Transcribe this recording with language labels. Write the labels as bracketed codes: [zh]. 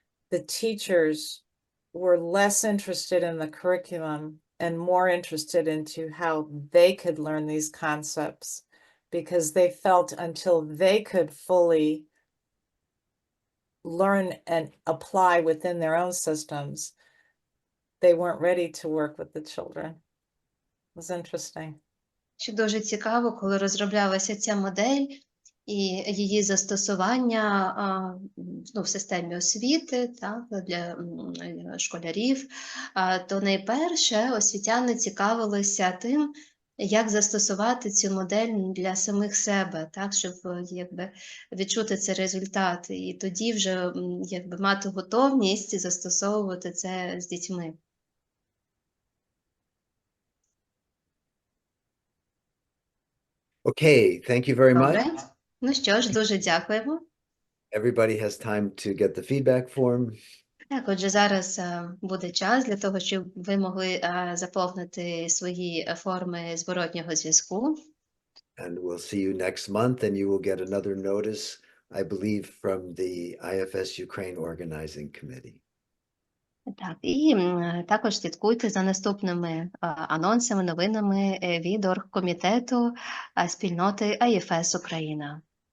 [en] The teachers were less interested in the curriculum and more interested into how they could learn these concepts, because they felt until they could fully learn and apply within their own systems, they weren't ready to work with the children. It was interesting. [uk] Що дуже цікаво, коли розроблялася ця модель і її застосування в системі освіти, так, для школярів, то найперше освітяни цікавилися тим, як застосувати цю модель для самих себе, так, щоб якби відчути цей результат, і тоді вже якби мати готовність застосовувати це з дітьми. [en] Okay, thank you very much. [uk] Добре. Ну що ж, дуже дякуємо. [en] Everybody has time to get the feedback form. [uk] Так, отже, зараз буде час для того, щоб ви могли заповнити свої форми зворотнього зв'язку. [en] And we'll see you next month, and you will get another notice, I believe, from the IFS Ukraine Organizing Committee. [uk] Так, і також слідкуйте за наступними анонсами, новинами від оргкомітету спільноти IFS Україна.